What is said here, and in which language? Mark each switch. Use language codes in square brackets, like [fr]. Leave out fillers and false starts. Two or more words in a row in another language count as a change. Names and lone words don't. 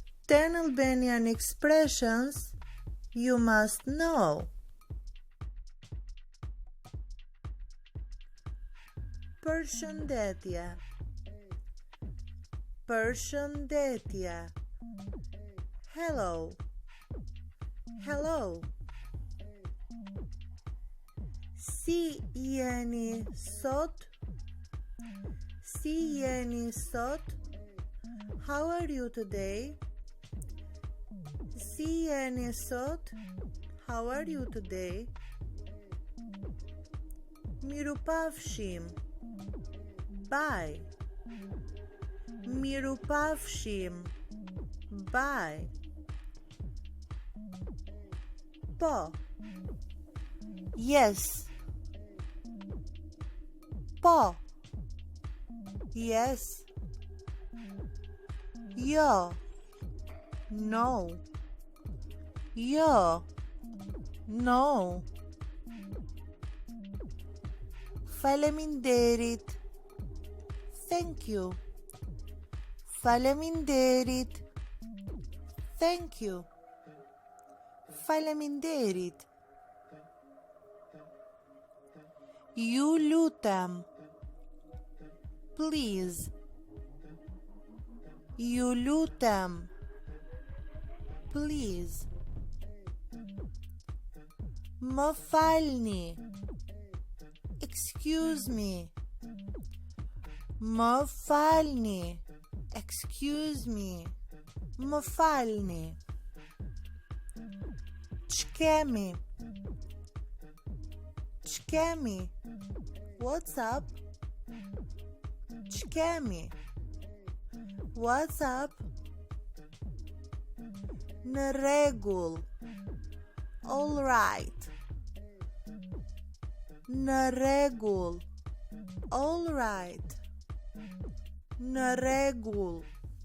[en] 10 Albanian expressions you must know. [sq] Përshëndetje. Përshëndetje. [en] Hello. Hello. [sq] Si jeni sot? Si jeni sot? [en] How are you today? [sq] Si jeni sot? [en] How are you today? [sq] Mirupafshim. [en] Bye. Mirupafshim. Bye. Po. Yes. Po. Yes. Jo. No. Jo. No. [sq] Faleminderit. [en] Thank you. Faleminderit. Thank you. [sq] Faleminderit. Ju lutem. Please. Ju lutem. Please. Më falni. [en] Excuse me. [sq] Më falni. [en] Excuse me. [sq] Më falni. Ç'kemi? Ç'kemi? [en] What's up? Ç'kemi? What's up? [sq] Në rregull. [en] All right. [sq] Në rregull. [en] All right. [sq] Në rregull.